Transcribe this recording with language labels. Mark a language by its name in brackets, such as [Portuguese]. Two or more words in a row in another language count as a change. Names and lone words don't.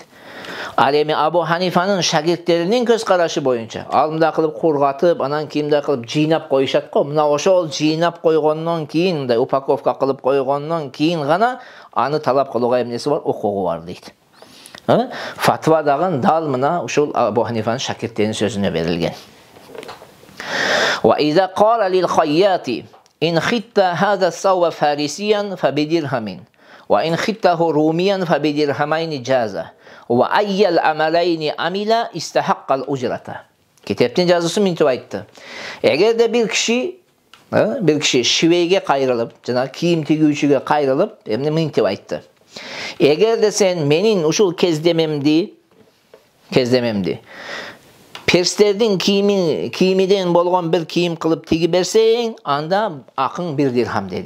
[Kyrgyz] Ал эми Абу Ханифанын шагирттеринин көз карашы боюнча ал мындай кылып кургатып, анан кимде кылып жыйнап коюшат го. Мына ошол жыйнап койгондон кийин, мындай упаковка кылып койгондон кийин гана аны талап кылууга эмнеси бар? Укугу бар дейт. Фатва дагы дал мына ушул Абу Ханифанын шакирттеринин сөзүнө берилген. [Arabic] وإذا قال للخياط إن خطت هذا الثوب فارسيا فبدرهم وإن خطته روميا فبدرهمين جاز وأي العملين عمل استحق الأجرة. [Kyrgyz] Китептин жазуусу мынтип айтты. Эгерде бир киши шивейге кайрылып, жана кийим тигүүчүгө кайрылып, эмне мынтип айтты. Эгерде сен менин ушул кездемемди перстердин кийимиден болгон бир кийим кылып тиги берсең, анда акың 1 дирхам деди.